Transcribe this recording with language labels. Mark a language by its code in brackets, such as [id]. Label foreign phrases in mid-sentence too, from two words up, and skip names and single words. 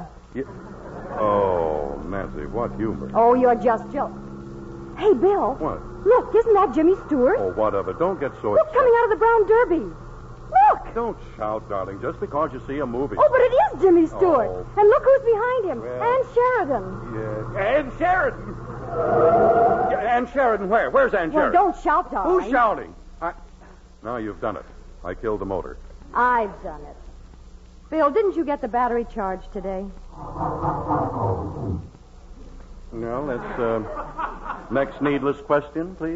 [en] Oh, Nancy, what humor. Oh, you're just joking. Hey, Bill. What? Look, isn't that Jimmy Stewart? Oh, what of it? Don't get so Look, upset. coming out of the Brown Derby. Look! Don't shout, darling, just because you see a movie. Oh, but it is Jimmy Stewart. Oh. And look who's behind him. Well. Ann Sheridan. Yeah. Ann Sheridan. Ann Sheridan where? Where's Ann Well, Sheridan? don't shout, darling. Who's shouting? Now you've done it. I killed the motor. I've done it. Bill, didn't you get the battery charged today? Well, that's, next needless question, please.